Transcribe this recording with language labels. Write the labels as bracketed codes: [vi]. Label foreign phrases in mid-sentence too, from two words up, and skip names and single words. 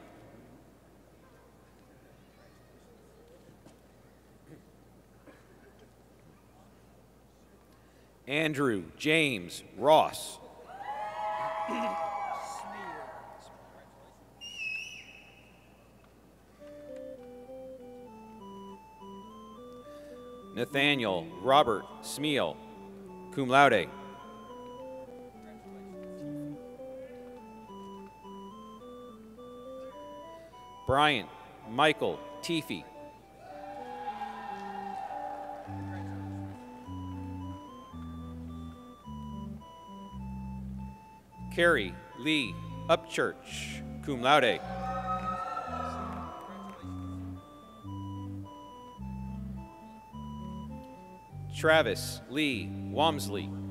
[en] Andrew James Ross. Nathaniel Robert Smeal, [la] cum laude. [en] Bryant Michael Teefy. Carrie Lee Upchurch, [la] cum laude. [en] Travis Lee Wamsley.